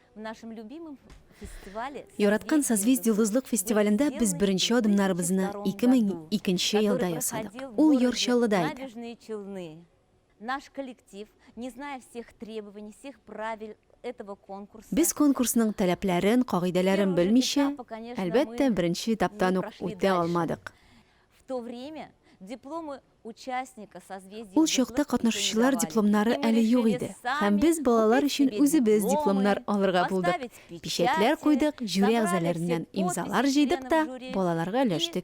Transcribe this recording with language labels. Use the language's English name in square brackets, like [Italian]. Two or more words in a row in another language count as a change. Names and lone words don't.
[Tatar] Яраткан созвездие йолдызлык фестивалендә без беренче адымнарыбызны 2002 елда ясадык. Ул Йорчаллыда иде. [Russian] Наш коллектив, не зная всех требований, всех правил этого конкурса. [Tatar] Без конкурсның таләпләрен, кагыйдәләрен белмичә, әлбәттә, беренче этаптан ук үтә алмадык. [Russian] В то время дипломы участника созвездия. [Tatar] Ул чакта катнашучылар дипломнары әле юк иде. Һәм без балалар өчен үзебез дипломнар алырга булдык. Печәтләр куйдык, жюри әгъзаларыннан имзалар җыйдык та, балаларга өләштек.